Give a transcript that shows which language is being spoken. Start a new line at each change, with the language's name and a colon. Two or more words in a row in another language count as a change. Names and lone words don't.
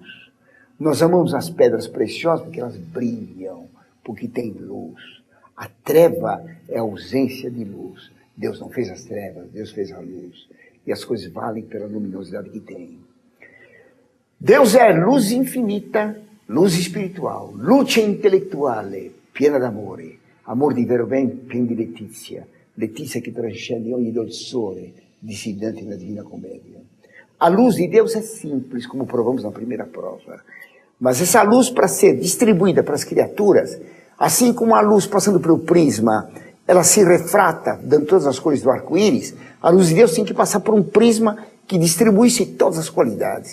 Portuguese: Nós amamos as pedras preciosas porque elas brilham, porque têm luz. A treva é a ausência de luz. Deus não fez as trevas, Deus fez a luz. E as coisas valem pela luminosidade que têm. Deus é luz infinita, luz espiritual,
Italian: luce intellettuale, piena d'amore, amor di vero bem, pieno di letizia, letizia che trascende ogni dolçore,
Portuguese: disse Dante na Divina Comédia. A luz de Deus é simples, como provamos na primeira prova. Mas essa luz, para ser distribuída para as criaturas, assim como a luz passando pelo prisma, ela se refrata, dando todas as cores do arco-íris, a luz de Deus tem que passar por um prisma que distribuísse todas as qualidades.